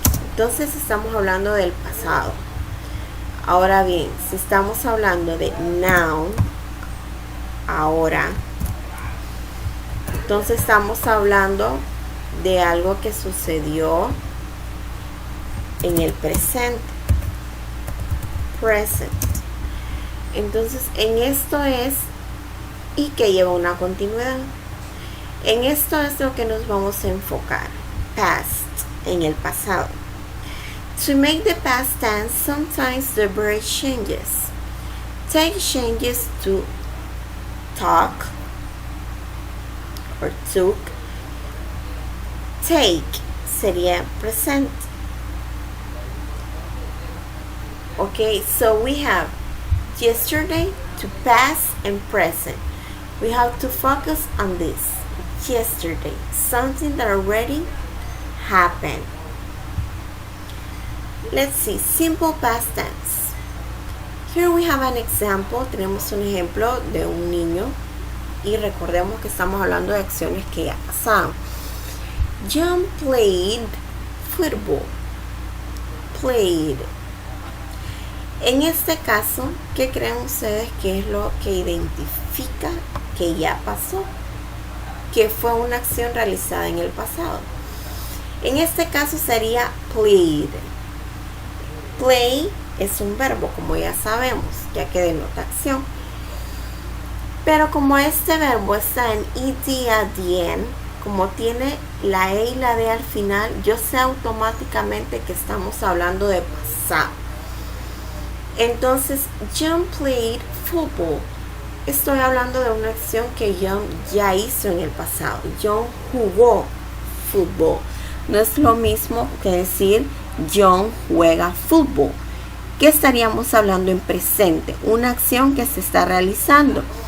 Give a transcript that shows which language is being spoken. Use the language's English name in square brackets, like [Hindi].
[Spanish] Entonces estamos hablando del pasado. Ahora bien, si estamos hablando de now, ahora, entonces estamos hablando de algo que sucedió en el presente. Present. Entonces en esto es y que lleva una continuidad. En esto es lo que nos vamos a enfocar. Past, en el pasado. [English] To make the past tense, sometimes the verb changes. Take changes to talk or took. [Spanish] Take sería present. [English] Okay, so we have yesterday to past and present. We have to focus on this. Yesterday, something that already happened. Let's see, simple past tense. Here we have an example. [Spanish] Tenemos un ejemplo de un niño y recordemos que estamos hablando de acciones que ya pasaron. [English] John played football. Played. [Spanish] En este caso, ¿qué creen ustedes que es lo que identifica que ya pasó? Que fue una acción realizada en el pasado. En este caso sería played. Play es un verbo, como ya sabemos, ya que denota acción. Pero como este verbo está en [English] ed at the end, [Spanish] como tiene la e y la d al final, yo sé automáticamente que estamos hablando de pasado. Entonces, John played football. Estoy hablando de una acción que John ya hizo en el pasado. John jugó fútbol. No es lo mismo que decir John juega fútbol, que estaríamos hablando en presente, una acción que se está realizando.